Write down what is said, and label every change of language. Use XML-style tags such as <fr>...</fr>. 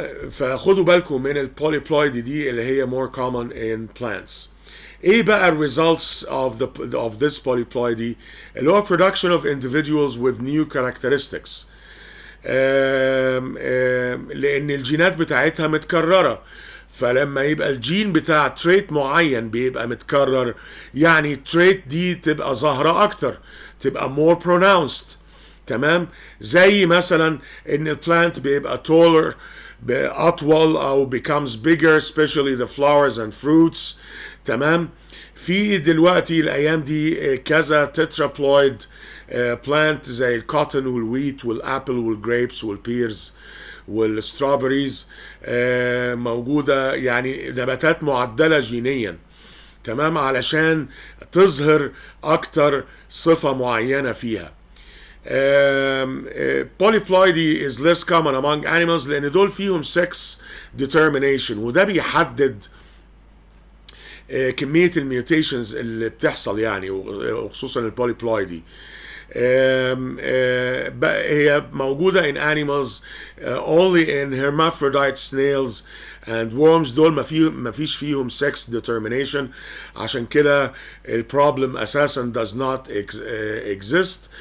<ar>فخدوا بالكم من البوليبلويد دي اللي هي</ar> <en>more common in plants.</en> <ar>ايه بقى</ar> <en>results of this polyploidy؟</en> <ar>اللي هو</ar> <en>production of individuals with new characteristics.</en> <ar>لان الجينات بتاعتها متكرره، فلما يبقى الجين بتاع تريت معين بيبقى متكرر، يعني التريت دي تبقى ظاهره اكتر، تبقى</ar> <en>more pronounced.</en> <ar>تمام، زي مثلا ان البلانت بيبقى taller، اطول، او</ar> <en>becomes bigger especially the flowers and fruits.</en> <ar>تمام. في دلوقتي الايام دي كذا تترابلويد بلانت زي الكوتن والويت والابل والجريبس والبيرز والستروبريز موجوده، يعني نباتات معدله جينيا. تمام، علشان تظهر اكتر صفه معينه فيها.</ar> <en>polyploidy is less common among animals</en> <ar>لان دول فيهم sex determination، وده بيحدد كمية الميوتيشنز اللي بتحصل يعني، وخصوصا البوليبلويدي. هي موجودة</ar> <en>in animals only in hermaphrodite snails and worms.</en> <ar>دول ما فيش فيهم sex determination، عشان كده البروبلم اساسا</ar> <en>does not exist.</en>